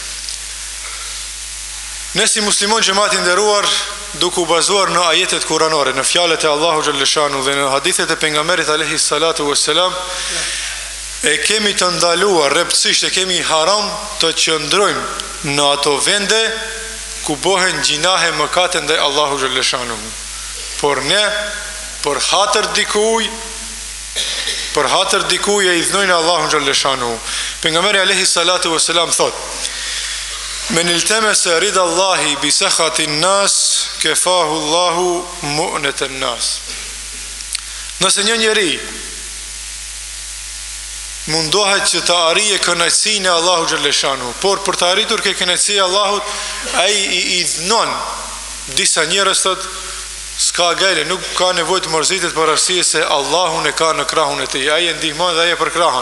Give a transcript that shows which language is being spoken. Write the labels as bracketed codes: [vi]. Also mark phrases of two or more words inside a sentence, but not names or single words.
[sq] Ne si musliman xhamati nderuar, duke u bazuar në ajetet kuranore, në fjalët e Allahu xhaleshanu dhe në hadithet e pejgamberit [ar] عليه الصلاة والسلام, [sq] e kemi të ndaluar rreptësisht, e kemi haram të qëndrojmë në ato vende ku bëhen gjinahe mëkate ndaj Allahu xhaleshanu. Por ne për hatër dikuj e idhnojnë Allahu xhaleshanu. [ar] Pejgamberi عليه الصلاة والسلام thot: من التمس رضا الله بسخط الناس كفاه الله مؤنة الناس. [sq] Nëse një njeri mundohet që të arrijë kënaqësinë e Allahu xhaleshanu, por për të arritur kënaqësinë e Allahut, ai i idhnon disa njerëz thot s'ka gale, nuk ka nevojë të mërzitet për arsye se Allahun e ka në krahun e tij, ai e ndihmon dhe ai e përkrahon.